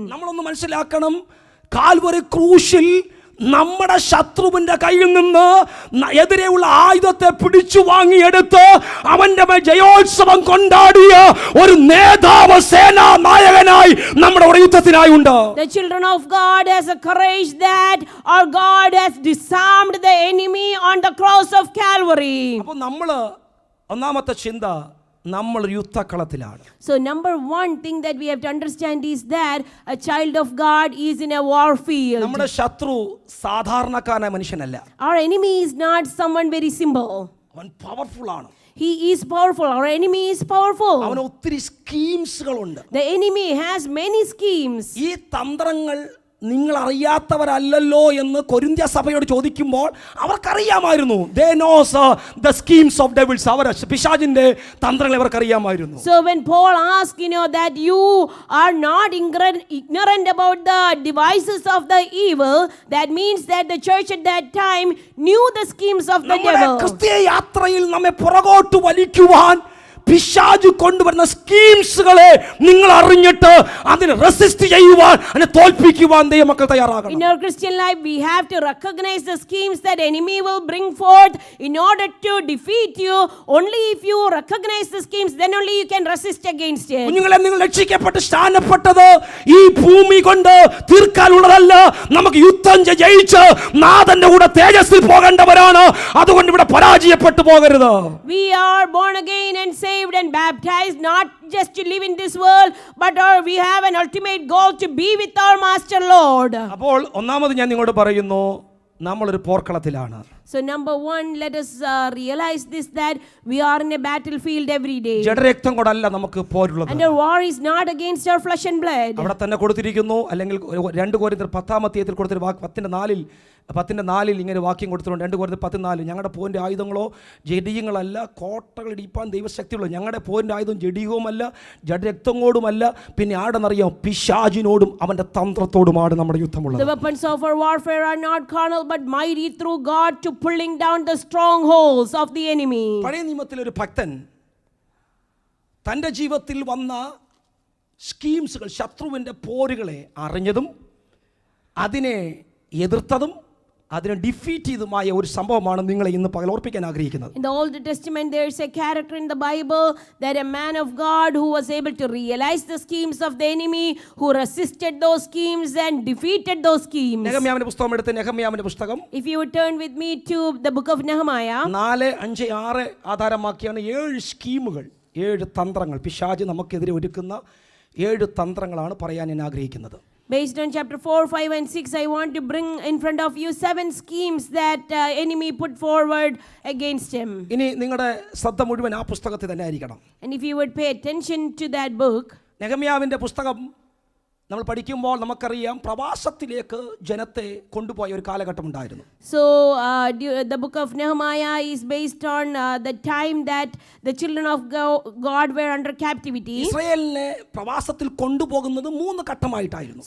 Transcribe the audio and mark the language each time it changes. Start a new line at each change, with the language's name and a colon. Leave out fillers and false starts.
Malayalam: നമ്മളൊന്ന് മനസ്സിലാക്കണം, കാൽവരി ക്രൂശിൽ നമ്മുടെ ശത്രുവിന്റെ കയ്യിൽ നിന്ന് എതിരെയുള്ള ആയുധത്തെ പിടിച്ചു വാങ്ങിയെടുത്ത് അവന്റെ മേൽ ജയോത്സവം കൊണ്ടാടിയ ഒരു നേതാവ്, സേനാ നായകനായി നമ്മുടെ ഒരു യുദ്ധത്തിനായി ഉണ്ട്.
English: The children of God has a courage that our God has disarmed the enemy on the cross of Calvary.
Malayalam: അപ്പോൾ നമ്മള് ഒന്നാമത്തെ ചിന്ത, നമ്മൾ യുദ്ധക്കളത്തിലാണ്.
English: So number one thing that we have to understand is that a child of God is in a war field.
Malayalam: നമ്മുടെ ശത്രു സാധാരണക്കാരനായ മനുഷ്യനല്ല.
English: Our enemy is not someone very simple.
Malayalam: അവൻ പവർഫുൾ ആണ്.
English: He is powerful. Our enemy is powerful.
Malayalam: അവന് ഒത്തിരി സ്കീംസുകളുണ്ട്.
English: The enemy has many schemes.
Malayalam: ഈ തന്ത്രങ്ങൾ നിങ്ങൾ അറിയാത്തവരല്ലല്ലോ എന്ന് കൊരിന്ത്യ സഭയോട് ചോദിക്കുമ്പോൾ അവർക്കറിയാമായിരുന്നു.
English: They knows the schemes of devils.
Malayalam: അവർ പിശാചിന്റെ തന്ത്രങ്ങൾ അവർക്കറിയാമായിരുന്നു.
English: So when Paul asked, that you are not ignorant about the devices of the evil, that means that the church at that time knew the schemes of the devil.
Malayalam: ക്രിസ്തീയ യാത്രയിൽ നമ്മെ പുറകോട്ട് വലിക്കുവാൻ പിശാച് കൊണ്ടുവരുന്ന സ്കീംസുകളെ നിങ്ങൾ അറിഞ്ഞിട്ട് അതിനെ റെസിസ്റ്റ് ചെയ്യുവാൻ, അതിനെ തോൽപ്പിക്കുവാൻ ദൈവമക്കൾ തയ്യാറാകണം.
English: In our Christian life, we have to recognize the schemes that enemy will bring forth in order to defeat you. Only if you recognize the schemes, then only you can resist against it.
Malayalam: കുഞ്ഞുങ്ങളെ, നിങ്ങൾ രക്ഷിക്കപ്പെട്ട് സ്ഥാനപ്പെട്ടത് ഈ ഭൂമി കൊണ്ട് തീർക്കാനുള്ളതല്ല. നമുക്ക് യുദ്ധം ജയിച്ച് നാഥന്റെ കൂടെ തേജസ്സിൽ പോകേണ്ടവരാണ്. അതുകൊണ്ട് ഇവിടെ പരാജയപ്പെട്ടു പോകരുത്.
English: We are born again and saved and baptized, not just to live in this world, but we have an ultimate goal to be with our Master Lord.
Malayalam: അപ്പോൾ ഒന്നാമത് ഞാൻ നിങ്ങളോട് പറയുന്നു, നമ്മളൊരു പോർക്കളത്തിലാണ്.
English: So number one, let us realize this, that we are in a battlefield every day.
Malayalam: ജഡരക്തം കൊണ്ടല്ല നമുക്ക് പോരുള്ളത്.
English: And our war is not against our flesh and blood.
Malayalam: അവിടെ തന്നെ കൊടുത്തിരിക്കുന്നു. അല്ലെങ്കിൽ 2 കൊരിന്ത്യർ 10-ാം അധ്യായത്തിൽ കൊടുത്തൊരു വാക്ക് 10:4 ഇങ്ങനെ വാക്യം കൊടുത്തിട്ടുണ്ട്. 2 കൊരിന്ത്യർ 10:4, ഞങ്ങളുടെ പോരിന്റെ ആയുധങ്ങളോ ജഡീയങ്ങളല്ല, കോട്ടകൾ ഇടിപ്പാൻ ദൈവശക്തിയുള്ളൂ. ഞങ്ങളുടെ പോരിന്റെ ആയുധം ജഡീയവുമല്ല, ജഡരക്തങ്ങളോടുമല്ല, പിന്നെ ആടെന്നറിയാം, പിശാചിനോടും അവന്റെ തന്ത്രത്തോടുമാണ് നമ്മുടെ യുദ്ധമുള്ളത്.
English: The weapons of our warfare are not carnal but mighty through God to pulling down the strongholds of the enemy.
Malayalam: പഴയ നിയമത്തിൽ ഒരു ഭക്തൻ തൻ്റെ ജീവിതത്തിൽ വന്ന സ്കീംസുകൾ, ശത്രുവിൻ്റെ പോരുകളെ അറിഞ്ഞതും അതിനെ എതിർത്തതും അതിനെ ഡിഫീറ്റ് ചെയ്തുമായ ഒരു സംഭവമാണ് നിങ്ങളെ ഇന്ന് പകൽ ഓർപ്പിക്കാൻ ആഗ്രഹിക്കുന്നത്.
English: In the Old Testament, there is a character in the Bible that a man of God who was able to realize the schemes of the enemy, who resisted those schemes and defeated those schemes.
Malayalam: നെഹമ്യാവിന്റെ പുസ്തകം എടുത്ത് നെഹമ്യാവിന്റെ പുസ്തകം,
English: If you would turn with me to the book of Nehemiah,
Malayalam: 4, 5, 6 ആധാരമാക്കിയാണ് 7 സ്കീമുകൾ, 7 തന്ത്രങ്ങൾ, പിശാച് നമുക്കെതിരെ ഒരുക്കുന്ന 7 തന്ത്രങ്ങളാണ് പറയാൻ ഞാൻ ആഗ്രഹിക്കുന്നത്.
English: based on chapter 4, 5 and 6, I want to bring in front of you 7 schemes that enemy put forward against him.
Malayalam: ഇനി നിങ്ങളുടെ ശ്രദ്ധ മുഴുവൻ ആ പുസ്തകത്തിൽ തന്നെ ആയിരിക്കണം.
English: And if you would pay attention to that book,
Malayalam: നെഹമ്യാവിന്റെ പുസ്തകം നമ്മൾ പഠിക്കുമ്പോൾ നമുക്കറിയാം, പ്രവാസത്തിലേക്ക് ജനത്തെ കൊണ്ടുപോയ ഒരു കാലഘട്ടം ഉണ്ടായിരുന്നു.
English: so the book of Nehemiah is based on the time that the children of God were under captivity.
Malayalam: ഇസ്രായേലിനെ പ്രവാസത്തിൽ കൊണ്ടുപോകുന്നത് 3 ഘട്ടമായിട്ടായിരുന്നു.